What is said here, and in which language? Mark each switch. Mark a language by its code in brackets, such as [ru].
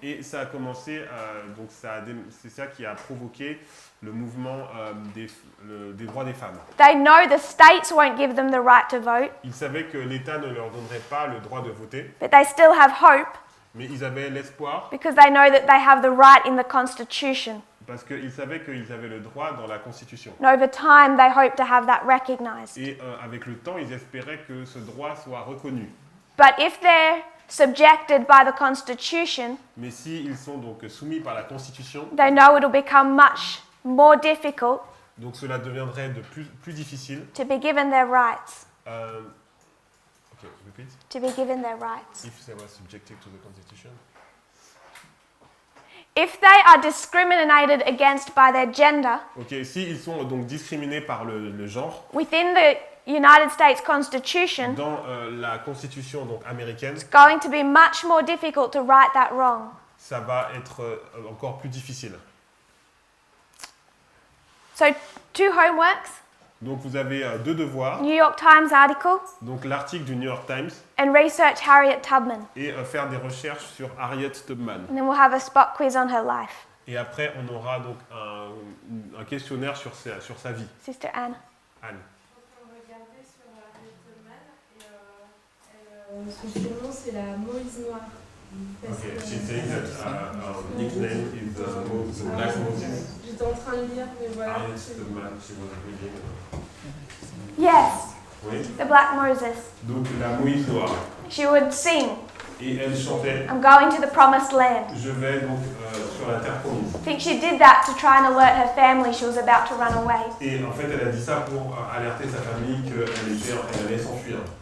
[fr] Et ça a commencé, c'est ça qui a provoqué le mouvement des droits des femmes. [en] They know the states won't give them the right to vote, [fr] Ils savaient que l'État ne leur donnerait pas le droit de voter, [en] but they still have hope [fr] mais ils avaient l'espoir [en] because they know that they have the right in the Constitution. [fr] parce qu'ils savaient qu'ils avaient le droit dans la Constitution. [en] And over time, they hope to have that recognized. [fr] Et avec le temps, ils espéraient que ce droit soit reconnu. [en] But if they're subjected by the Constitution, [fr] Mais s'ils sont donc soumis par la Constitution, [en] they know it'll become much more difficult [fr] donc cela deviendrait de plus difficile. [en] to be given their rights. Okay, repeat. To be given their rights. If they were subjected to the Constitution. if they are discriminated against by their gender [fr] Ok, s'ils sont donc discriminés par le genre, [en] within the United States Constitution, [fr] dans la constitution donc américaine, [en] it's going to be much more difficult to right that wrong. [fr] ça va être encore plus difficile. [en] So, 2 homeworks, [fr] Donc vous avez 2 devoirs, [en] New York Times article, [fr] donc l'article du New York Times [en] and research Harriet Tubman. [fr] et faire des recherches sur Harriet Tubman. [en] And then we'll have a spot quiz on her life. [fr] Et après on aura donc un questionnaire sur sa vie. [en] Sister Anne. Anne. [fr] Regardez sur Harriet Tubman et son surnom c'est la Moïse Noire. [en] Okay, she's saying that nickname is the Black Moses. [fr] J'étais en train de lire, mais voilà. [en] Harriet Tubman, she was reading. Yes, [fr] Oui. [en] the Black Moses. [fr] Donc la Moïse noire. [en] She would sing, [fr] Et elle chantait, [en] I'm going to the promised land. [fr] je vais donc sur la terre promise. [en] I think she did that to try and alert her family she was about to run away. [fr] Et en fait, elle a dit ça pour alerter sa famille qu'elle allait s'enfuir.